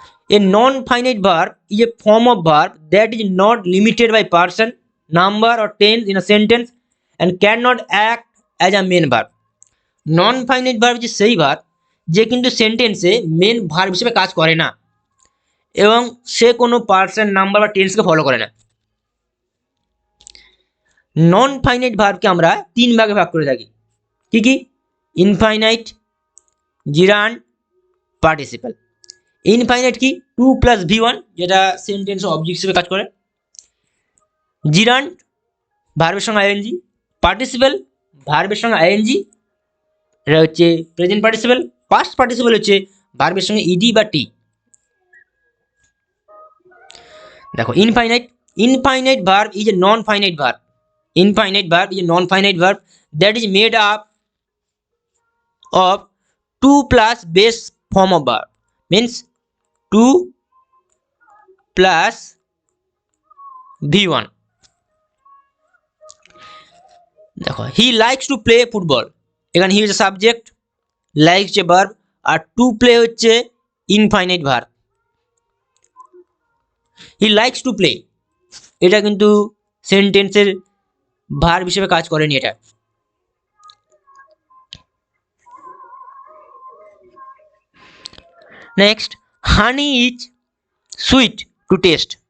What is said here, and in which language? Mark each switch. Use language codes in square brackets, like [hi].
[en] A non-finite verb is a form of verb that is not limited by person, number or tense in a sentence and cannot act as a main verb. Non-finite verb [bn] হচ্ছে সেই verb যে কিন্তু সেন্টেন্সে main verb হিসেবে কাজ করে না এবং সে কোনো পার্সন, নাম্বার বা টেন্সকে ফলো করে না। নন ফাইনাইট ভার্বকে আমরা 3 ভাগে ভাগ করে থাকি। কি কি? Infinite, জিরান্ড, participle. ইনফাইনাইট কি? 2 + V1, যেটা সেন্টেন্স অবজেক্ট হিসেবে কাজ করে। জিরান্ড ভার্বের সঙ্গে আইএনজি। পার্টিসিপল ভার্বের সঙ্গে আইএনজি, এটা হচ্ছে প্রেজেন্ট পার্টিসিপল। পাস্ট পার্টিসিপল হচ্ছে ভার্বের সঙ্গে ইডি বা টি। [en] দেখো, infinite verb is a non finite verb. Infinite verb is a non-finite verb that is made up of 2 plus base form of verb. Means 2 plus V1. দেখো, he likes to play football, এখানে he is a subject, likes যে verb, আর to play হচ্ছে infinite verb. he likes to play, [bn] এটা কিন্তু সেন্টেন্সের verb হিসেবে কাজ করেনি এটা। [en] Next, honey is sweet to taste.